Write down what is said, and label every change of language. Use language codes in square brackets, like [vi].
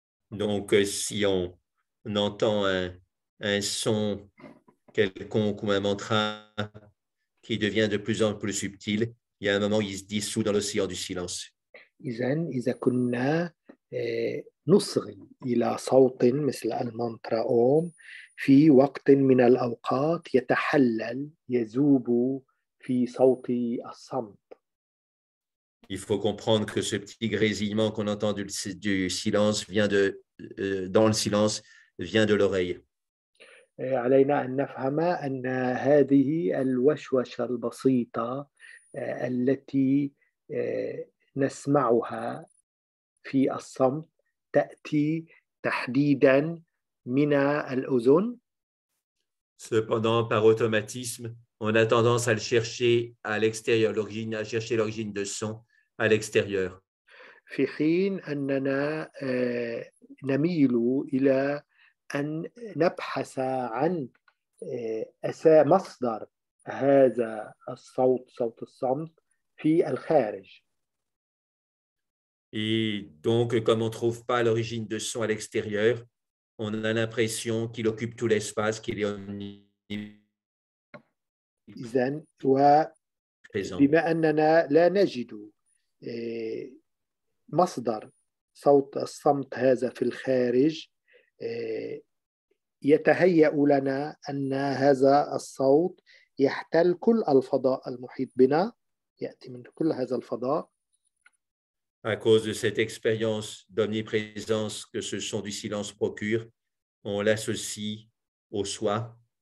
[fr] Donc, si on entend un son quelconque ou un mantra qui devient de plus en plus subtil, il y a un moment où il se dissout dans l'océan du silence. [ar] إذا كنا نصغي إلى صوت مثل المانترا أوم في وقت من الأوقات يتحلل يذوب في صوت الصمت. [fr] Il faut comprendre que ce petit grésillement qu'on entend du silence vient dans le silence, vient de l'oreille. [ar] علينا أن نفهم أن هذه الوشوشة البسيطة التي نسمعها في الصمت تأتي تحديدا من الأذن. [fr] Cependant, par automatisme, on a tendance à le chercher à l'extérieur, à chercher l'origine de son à l'extérieur. [ar] في حين أننا نميل إلى أن نبحث عن مصدر هذا الصوت، صوت الصمت، في الخارج. [fr] Et donc, comme on ne trouve pas l'origine de son à l'extérieur, on a l'impression qu'il occupe tout l'espace, qu'il est [ar] إذن وبما أننا لا نجد مصدر صوت الصمت هذا في الخارج، يتهيأ لنا أن هذا الصوت يحتل كل الفضاء المحيط بنا، يأتي من كل هذا الفضاء. [fr] À cause de cette expérience d'omniprésence que ce son du silence procure, on l'associe au soi.